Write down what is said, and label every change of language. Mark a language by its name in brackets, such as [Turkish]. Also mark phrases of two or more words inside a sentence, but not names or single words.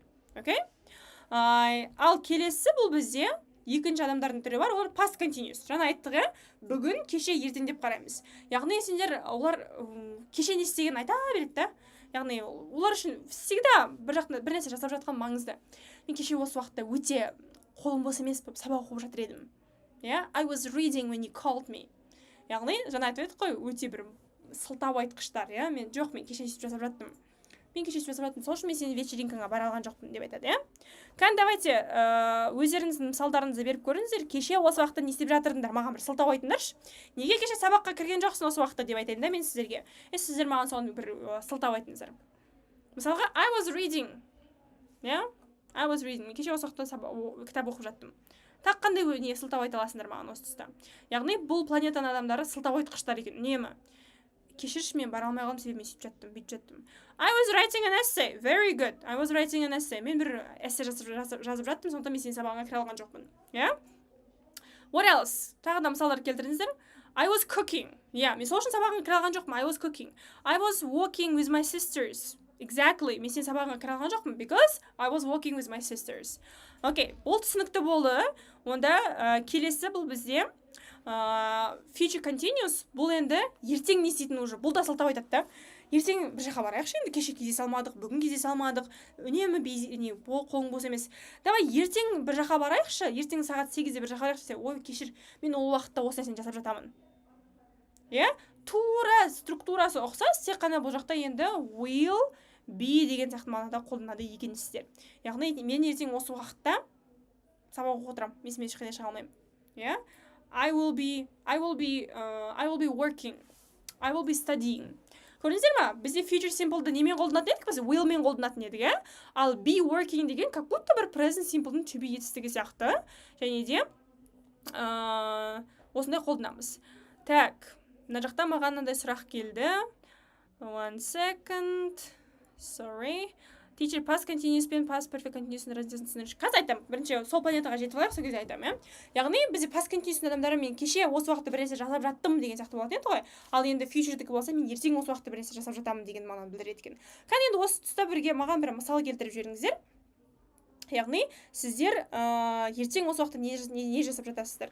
[Kazakh] Окей? Ал келесі бұл бізде екінші адамдардың түрі бар, олар [English] past continuous. [Kazakh] Жаңа айттық, бүгін, кеше, ертең деп қараймыз. Яғни сендер олар кеше не істеген айта береді. Яғни олар үшін всегда бір нәрсе жасап жатқан маңызды. Мен кеше осы уақытта өте қолым бос емес болып сабақ оқып жатыр едім. [English] I was reading when you called me. [Kazakh] Яғни жаңа айтып едік қой, өте бір сылтау айтқыштар, мен кеше не істеп жасап жаттым. Мен кеше сөйлесіп жатырмын, сол үшін мен сені вечеринкаңа бара алған жоқпын деп айтады, Кән, давайте өздеріңіздің мысалдарыңызды беріп көріңіздер. Кеше осы уақытта не істеп жатырдыңдар, маған бір сылтау айтыңдаршы. Неге кеше сабаққа кірген жоқсың осы уақытта деп айтайын да мен сіздерге. Сіздер маған соны бір сылтау айтыңыздар. Мысалға, [English] I was reading. I was reading. [Kazakh] Мен кеше осы уақытта кітап оқып жаттым. Тақ қандай не сылтау айта аласыңдар маған осы тұста. Яғни бұл планетаның адамдары сылтау айтқыштар екен. Үнемі. Кешірші, мен бара алмай қалдым, себебі мен сөйтіп жаттым, бүйтіп жаттым. [English] I was writing an essay. Very good. I was writing an essay. [Kazakh] Мен бір эссе жазып жаттым, сондықтан мен сенің сабағыңа кіре алған жоқпын. [English] Yeah? What else? [Kazakh] Тағы да мысалдар келтіріңіздер. [English] I was cooking. Yeah, [Kazakh] мен сол үшін сабағыңа кіре алған жоқпын. [English] I was cooking. I was walking with my sisters. Exactly. [Kazakh] Мен сенің сабағыңа кіре алған жоқпын. [English] Because I was walking with my sisters. [Kazakh] Окей, бұл түсінікті болды. Онда келесі бұл бізде [English] future continuous. [Kazakh] Бұл енді ертең не істейтін уже. Бұл да сылтау айтады да. Ертең бір жаққа барайықшы, енді кеше кездесе алмадық, бүгін кездесе алмадық. Үнемі қолың бос емес. Давай ертең бір жаққа барайықшы. Ертең сағат 8-де бір жаққа барайықшы. Ой, кешір, мен ол уақытта осы нәрсені жасап жатамын. Иә? Тура структурасы ұқсас, тек қана бұл жақта енді [English] will be [Kazakh] деген сияқты мағынада қолданады екенсіздер. Яғни мен ертең осы уақытта сабақ оқып отырамын. Мен ешқайда шыға алмаймын. Иә? [English] I will be working. I will be studying. [Kazakh] Көрдіңіздер ма? Бізде [English] future simple'ды [Kazakh] немен қолданатын едік? Біз will мен қолданатын едік, иә? Ал [English] be working [Kazakh] деген [Russian] как будто [Kazakh] бір [English] present simple'дың [Kazakh] to-be етістігі сияқты. Және де осындай қолданамыз. Так, мына жақта маған мынандай сұрақ келді. [English] 1 second. Sorry. Teacher past continuous [Kazakh] пен [English] past perfect continuous [Kazakh] разниасын түсіндірші. Қазір айтамын. Бірінші сол планетаға жетіп алайық, сол кезде айтамын, иә? Яғни бізде [English] past continuous [Kazakh] адамдары мен кеше осы уақытта бір нәрсе жасап жаттым деген сияқты болатын еді ғой. Ал енді future'дікі болса мен ертең осы уақытта бір нәрсе жасап жатамын деген мағынаны білдіреді екен. Кәне енді осы тұста бірге маған бір мысал келтіріп жіберіңіздер. Яғни сіздер ертең осы уақытта не жасап жатасыздар?